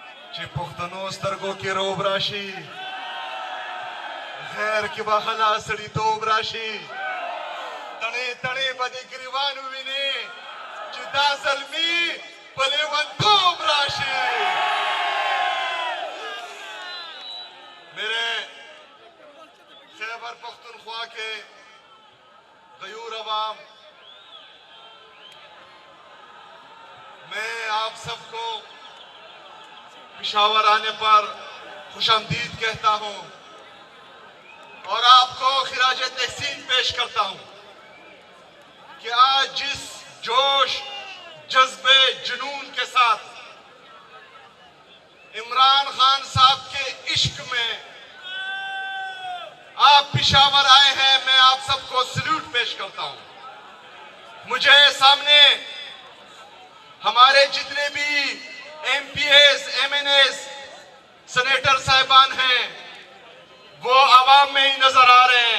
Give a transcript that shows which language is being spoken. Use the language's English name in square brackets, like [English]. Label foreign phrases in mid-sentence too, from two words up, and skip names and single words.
[Pashto] چې پښتنو سترګو کې روب راشي غیر کې به حلا سړیتوب راشي تڼې تڼې به د ګریوان ووینې چې دا زلمي په لیونتوب راشي [Urdu] میرے خیبر پختونخوا کے غیور عوام میں آپ سب کو پشاور آنے پر خوش آمدید کہتا ہوں اور آپ کو خراج تحسین پیش کرتا ہوں کہ آج جس جوش جذبے جنون کے ساتھ عمران خان صاحب کے عشق میں آپ پشاور آئے ہیں، میں آپ سب کو سیلوٹ پیش کرتا ہوں. مجھے سامنے ہمارے جتنے بھی ایم پی ایز، ایم این ایز، سینیٹر صاحبان ہیں وہ عوام میں ہی نظر آ رہے ہیں.